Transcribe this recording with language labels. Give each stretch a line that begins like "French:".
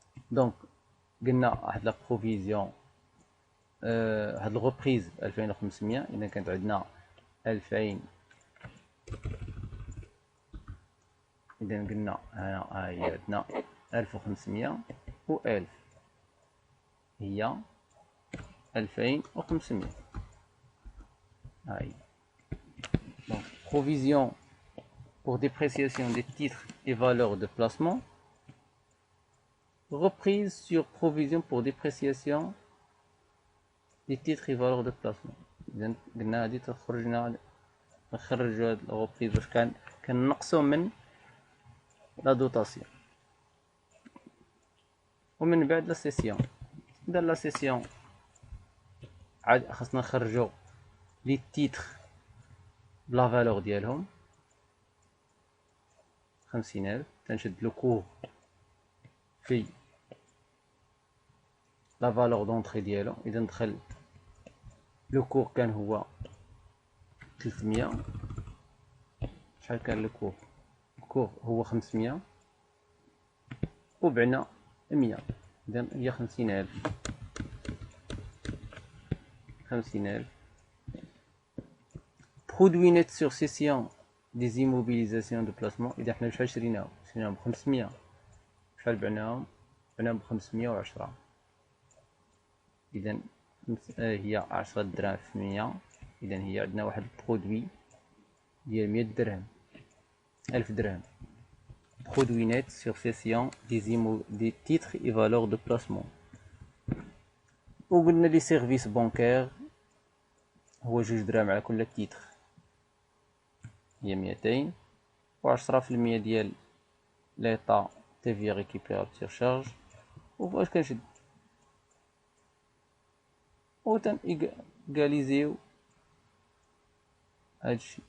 Arabic: دونك قلنا واحد لا بروفيزيون هاد الغوبريز 2500. اذا كانت عندنا 2000، اذا قلنا هنا هي عندنا 1500 و 1000 هي 2500.
French: هاي donc provision pour dépréciation des titres et valeurs de placement, reprise sur provision pour dépréciation des titres et valeurs de placement.
Arabic: إذا قلنا هادي تخرجنا نخرجو هاد الغوبريز باش كنقصو من لا دوتاسيون. ومن بعد لا سيسيون، دار لا سيسيون عاد خاصنا نخرجو لي تيتر بلا فالور ديالهم 50,000. تنشد لو كور في لا فالور دونطري ديالو. اذا ندخل لو كور كان هو 300. شحال كان لو كور؟ كور هو 500 وبعنا 100، إذن هي 50,000. 50,000.
French: Produit net sur cession des immobilisations de placement.
Arabic: إذا حنا شحال شريناهم ب500، شحال بعناهم ب510. إذا هي 10 دراهم في 100، إذا هي عندنا واحد البرودوي ديال 100 درهم، 1000 درهم.
French: Produit net sur cession des titres et valeurs de placement.
Arabic: وقلنا لي سيرفيس بانكير هو 2 دراهم على كل تيتر، هي 200، و10% ديال ليطا تيفي ريكيبيراتور شارج. وفاش كنشد و تن ايكاليزيو هادشي.